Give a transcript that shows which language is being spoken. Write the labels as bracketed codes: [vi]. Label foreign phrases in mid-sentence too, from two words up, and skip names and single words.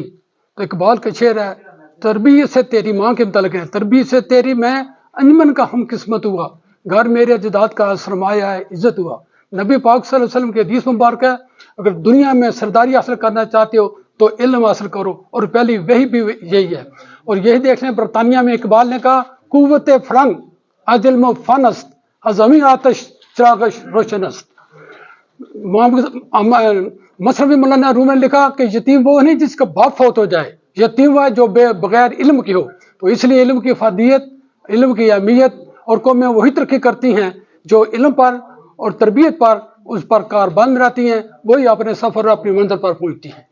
[ur] تو اقبال کا شعر ہے, تربیت سے تیری ماں کے متعلق ہے, تربیت سے تیری میں انجمن کا ہم قسمت ہوا, گھر میرے اجداد کا سرمایہ ہے عزت ہوا. نبی پاک صلی اللہ علیہ وسلم کے حدیث مبارک ہے, اگر دنیا میں سرداری حاصل کرنا چاہتے ہو تو علم حاصل کرو, اور پہلی وہی بھی یہی ہے. اور یہی دیکھ لیں برطانیہ میں اقبال نے کہا [fa] قوت فرنگ از علم و فن است, از امی آتش چراغش روشن است. [ur] مصنوی مولانا روم نے لکھا کہ یتیم وہ نہیں جس کا باپ فوت ہو جائے, یتیم وہ ہے جو بغیر علم کی ہو. تو اس لیے علم کی افادیت, علم کی اہمیت, اور قومیں وہی ترقی کرتی ہیں جو علم پر اور تربیت پر اس پر کاربند رہتی ہیں, وہی اپنے سفر اور اپنی منزل پر پہنچتی ہیں.